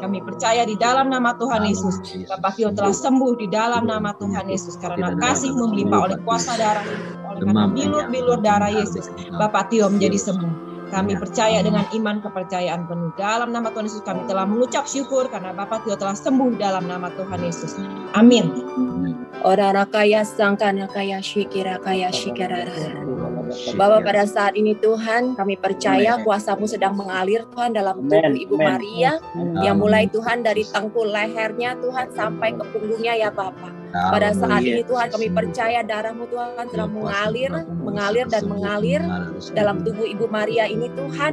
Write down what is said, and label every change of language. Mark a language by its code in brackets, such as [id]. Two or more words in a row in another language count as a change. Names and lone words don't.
[id] Kami percaya di dalam nama Tuhan Yesus, Bapak Tio telah sembuh di dalam nama Tuhan Yesus, karena kasih-Mu melimpah oleh kuasa darah, oleh karena bilur-bilur darah Yesus, Bapak Tio menjadi sembuh. Kami percaya dengan iman kepercayaan penuh. Dalam nama Tuhan Yesus kami telah mengucap syukur karena Bapak Tio telah sembuh dalam nama Tuhan Yesus. Amin. Ora rakaya sangkana kaya shikira kaya shikara. Bapak, pada saat ini Tuhan kami percaya kuasa-Mu sedang mengalir Tuhan dalam tubuh Ibu Maria yang mulai Tuhan dari tengkul lehernya Tuhan sampai ke punggungnya ya Bapak. Pada saat ini Tuhan kami percaya darah-Mu Tuhan sedang mengalir dalam tubuh Ibu Maria ini Tuhan.